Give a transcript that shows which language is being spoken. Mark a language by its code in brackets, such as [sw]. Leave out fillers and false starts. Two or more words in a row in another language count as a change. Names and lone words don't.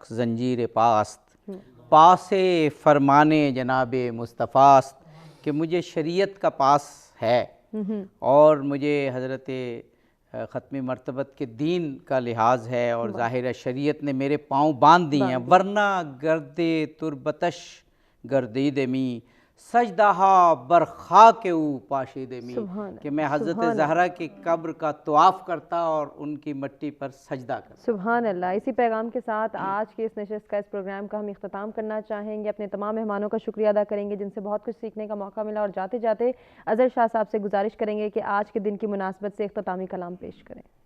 [fa] زنجیر پاست، پاسے فرمانے جناب مصطفیٰست، [ur] کہ مجھے شریعت کا پاس ہے اور مجھے حضرت ختم مرتبت کے دین کا لحاظ ہے، اور ظاہر شریعت نے میرے پاؤں باندھ دی ہیں، ورنہ [fa] گردے تربتش گردید می سجدہا بر خاک او پاشید می، [ur] کہ میں حضرت زہرا کی قبر کا طواف کرتا اور ان کی مٹی پر سجدہ کرتا۔ [ar] سبحان اللہ۔ [ur] اسی پیغام کے ساتھ آج کی اس نشست کا، اس پروگرام کا ہم اختتام کرنا چاہیں گے۔ اپنے تمام مہمانوں کا شکریہ ادا کریں گے جن سے بہت کچھ سیکھنے کا موقع ملا، اور جاتے جاتے اظہر شاہ صاحب سے گزارش کریں گے کہ آج کے دن کی مناسبت سے اختتامی کلام پیش کریں۔